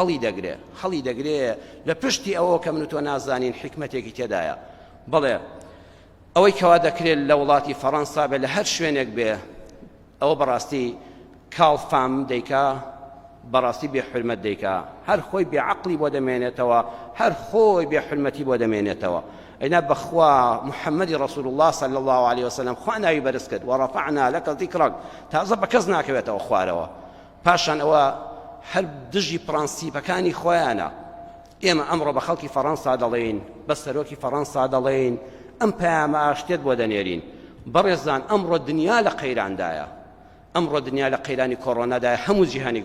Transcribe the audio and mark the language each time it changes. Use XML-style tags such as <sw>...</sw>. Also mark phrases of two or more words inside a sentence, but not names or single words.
<ckb>هەڵی دەگرێ لە پشتی ئەوە کە من و تۆ نازانین حکمەتێکی تێدایە بەڵێ ئەوەی کەوا دەکرێت لە وڵاتی فەڕەنسا بێ لە هەر شوێنێک بێ ئەوە بەڕاستی کاڵفام دەیکا بەڕاستی بێحورمەت دەیکا هەر خۆی بێعەقڵی بۆ دەمێنێتەوە هەر خۆی بێحورمەتی بۆ دەمێنێتەوە ئەینا بەخوا محەممەدی ڕەسوول الله</ckb> <ar>صلی الله عليه وسلم</ar> <ckb>خوا ناوی بەرز کرد</ckb> <ar>وەڕەفەعنا لەکە ذیکرەک</ar> <ckb>تازە بە کەس ناکەوێتەوە خوارەوە پاشان ئەوە هەر دژی پرەنسیپەکانی خۆیانە ئێمە ئەمڕۆ بە خەڵکی فەڕەنسا دەڵێین بە سەرۆکی فەڕەنسا دەڵێین ئەم پەیامە ئاشتێت بۆ دەنێرین بەڕێزان ئەمڕۆ دنیا لە قەیراندایە ئەمڕۆ دنیا لە قەیرانی کۆڕۆنادایە هەموو جیهانی</ckb>